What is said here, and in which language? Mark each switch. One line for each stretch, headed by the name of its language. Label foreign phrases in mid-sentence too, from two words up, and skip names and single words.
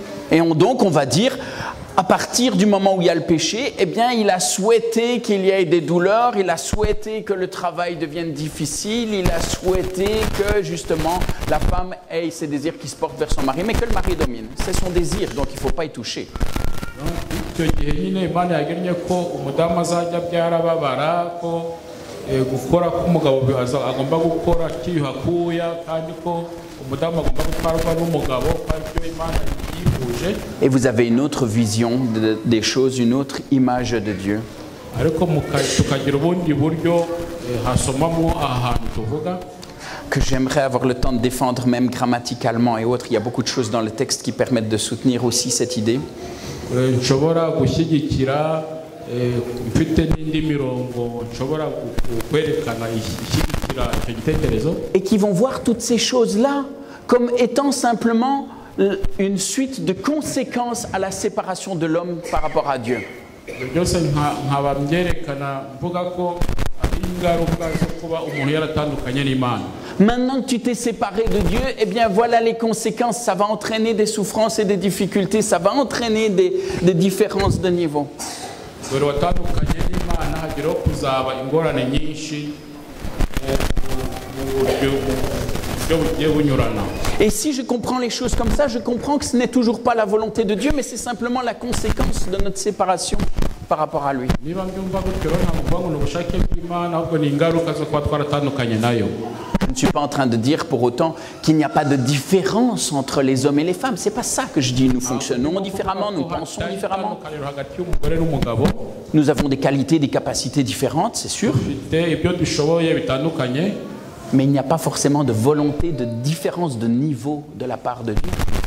French: Donc on va dire, à partir du moment où il y a le péché, eh bien il a souhaité qu'il y ait des douleurs, il a souhaité que le travail devienne difficile, il a souhaité que justement la femme ait ses désirs qui se portent vers son mari, mais que le mari domine. C'est son désir, donc il ne faut pas y toucher.
Kinyarwanda: icyo gihe nyine Imana yagennye ko umudamu azajya abyara ababara ko gukora k'umugabo agomba gukora akiyuha akuya kandi ko umudamu agomba gutwarwa n'umugabo kandi ibyo Imana yifuje.
French: Et vous avez une autre vision des choses, une autre image de Dieu.
Kinyarwanda: ariko tukagira ubundi buryo hasomamo ahantu tuvuga
French: que j'aimerais avoir le temps de défendre même grammaticalement et autres. Il y a beaucoup de choses dans le texte qui permettent de soutenir aussi cette idée.
Kinyarwanda: nshobora gushyigikira mfite n'indi mirongo nshobora kwerekana ishyigikira icyo gitekerezo.
French: Et qui vont voir toutes ces choses-là comme étant simplement une suite de conséquences à la séparation de l'homme par rapport à Dieu.
Kinyarwanda: byose nkaba mbyerekana mvuga ko ari ingaruka zo kuba umuntu yaratandukanye n'Imana.
French: Maintenant que tu t'es séparé de Dieu, eh bien voilà les conséquences. Ça va entraîner des souffrances et des difficultés. Ça va entraîner des différences de niveau.
Kinyarwanda: dore watandukanye n'Imana hagiraho kuzaba ingorane nyinshi mu buryo bugiye bunyurana.
French: Et si je comprends les choses comme ça, je comprends que ce n'est toujours pas la volonté de Dieu, mais c'est simplement la conséquence de notre séparation par rapport à lui.
Kinyarwanda: niba mbyumva gutyo rero ntabwo mvuga ngo ni ubushake bw'Imana ahubwo ni ingaruka zo kuba twaratandukanye nayo.
French: Je ne suis pas en train de dire pour autant qu'il n'y a pas de différence entre les hommes et les femmes. C'est pas ça que je dis. Nous fonctionnons différemment, nous pensons différemment. Nous avons des qualités, des capacités différentes, c'est sûr. Mais il n'y a pas forcément de volonté de différence de niveau de la part de Dieu.